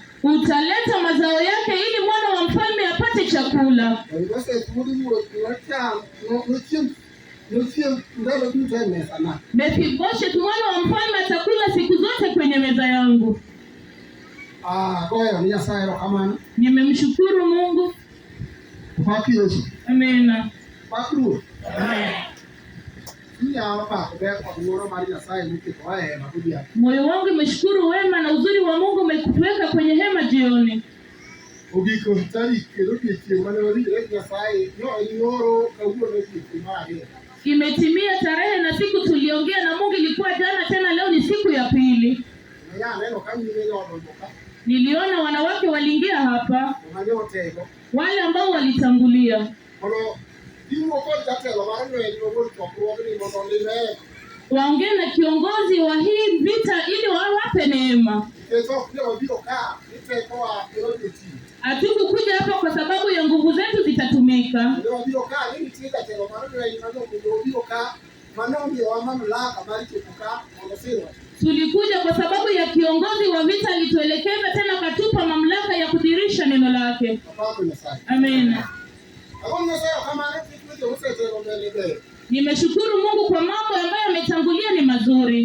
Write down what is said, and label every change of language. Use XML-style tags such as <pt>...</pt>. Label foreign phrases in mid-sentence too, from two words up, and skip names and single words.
<sw>Utaleta mazao yake ili mwana wa mfalme apate chakula.</sw> <luo>Mefiboseth wuod ruoth nochiem ndalo duto e mesana.</luo> <sw>Mefiboshet mwana wa mfalme atakula siku zote kwenye meza yangu.</sw> <luo>Goyo ni Nyasaye erokamano.</luo> <sw>Nimemshukuru Mungu.</sw> <luo>Pak Yesu.</luo> <sw>Amina.</sw> <luo>Pak Ruoth. Inyalo pako ber kod ng'wono mar Nyasaye miketo e hema godhiambo.</luo> <sw>Moyo wangu umeshukuru wema na uzuri wa Mungu umekutuweka kwenye hema jioni.</sw> <luo>Ogiko tarik kendo odiechieng' mane wawinjore gi Nyasaye nyoro kawuono odiechieng' mar ariyo.</luo> <sw>Imetimia tarehe na siku tuliongea na Mungu ilikuwa jana, tena leo ni siku ya pili.</sw> <luo>Neno ka nyime yodonjo ka.</luo> <sw>Niliona wanawake waliingia hapa,</sw> <luo>Manyotego.</luo> <sw>wale ambao walitangulia.</sw> <luo>Mondo iwuo kod jatelo mar lweny mogol chokruogni mondo limee.</luo> <sw>Waongee na kiongozi wa hii vita ili wawape neema.</sw> <luo>Keso pia wabiro ka nitekoa erojoti.</luo> <sw>Hatukukuja hapa kwa sababu ya nguvu zetu zitatumika.</sw> <luo>Ndio wabiro ka nini tiga jatelo mar lweny ndio wabiro ka manonge</luo> <sw>wa mamlaka bali</sw> <luo>tukuka mondo sirwa.</luo> <sw>Tulikuja kwa sababu ya kiongozi wa vita alituelekeza, tena katupa mamlaka ya kudhihirisha neno lake. Amen. Nimeshukuru Mungu kwa mambo ambayo yametangulia ni mazuri.</sw>